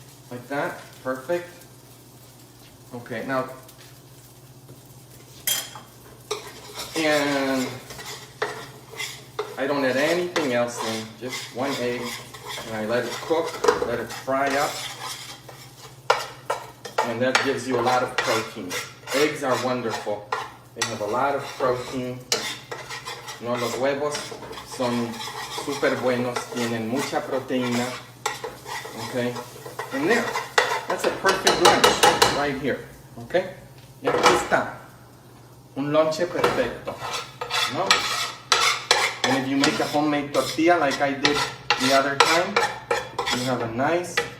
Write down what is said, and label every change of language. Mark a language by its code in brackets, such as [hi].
[en] Like that, perfect. Okay, now, and I don't add anything else in, just 1 egg, and I let it cook, let it fry up, and that gives you a lot of protein. Eggs are wonderful. They have a lot of protein. [es] No, los huevos son súper buenos, tienen mucha proteína. [en] Okay, and there, that's a perfect lunch right here. [es] Okay, y aquí está. Un lonche perfecto, ¿no? [en] And if you make a homemade tortilla like I did the other time, you have nice